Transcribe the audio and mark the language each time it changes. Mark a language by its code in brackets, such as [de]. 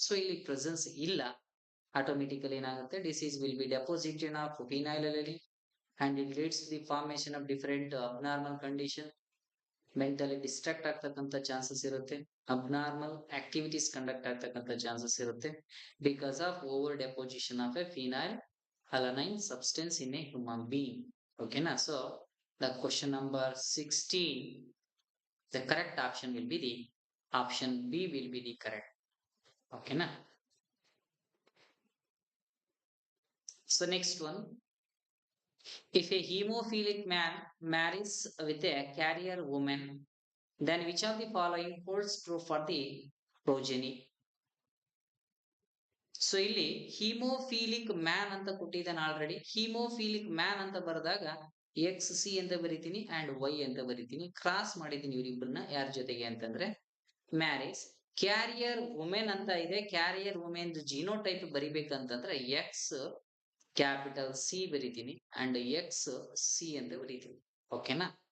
[kn] So ಇಲ್ಲಿ presence ಇಲ್ಲ, automatically ಏನಾಗುತ್ತೆ, disease will be ಡೆಪೋಸಿಟೆಡ್ of phenyl align [en] and it leads to the formation of different abnormal condition. [kn] Mentally distract ಆಗ್ತಕ್ಕಂಥ chances ಇರುತ್ತೆ, abnormal activities conduct ಆಗ್ತಕ್ಕಂಥ chances ಇರುತ್ತೆ because of over deposition of A phenyl alanine substance in a human being. ಓಕೆನಾ? [en] So the question number 16, the correct option will be the option B will be the correct. ಓಕೆನಾ? So next one, if a hemophilic man marries with a carrier woman, then which of the following holds true for the progeny? [kn] So ಇಲ್ಲಿ haemophilic man ಅಂತ ಕೊಟ್ಟಿದ್ದಾನೆ already. Haemophilic man ಅಂತ ಬರೆದಾಗ X C ಅಂತ ಬರಿತೀನಿ and Y ಅಂತ ಬರಿತೀನಿ. Cross ಮಾಡಿದ್ದೀನಿ ಇವರಿಬ್ಬರನ್ನ ಯಾರ ಜೊತೆಗೆ ಅಂತಂದ್ರೆ ಮ್ಯಾರೇಜ್. ಕ್ಯಾರಿಯರ್ ವುಮೆನ್ ಅಂತ ಇದೆ, carrier women genotype ಬರಿಬೇಕಂತಂದ್ರೆ X capital C ಬರಿತೀನಿ ಅಂಡ್ ಎಕ್ಸ್ ಸಿ ಅಂತ ಬರಿತೀನಿ. ಓಕೆನಾ?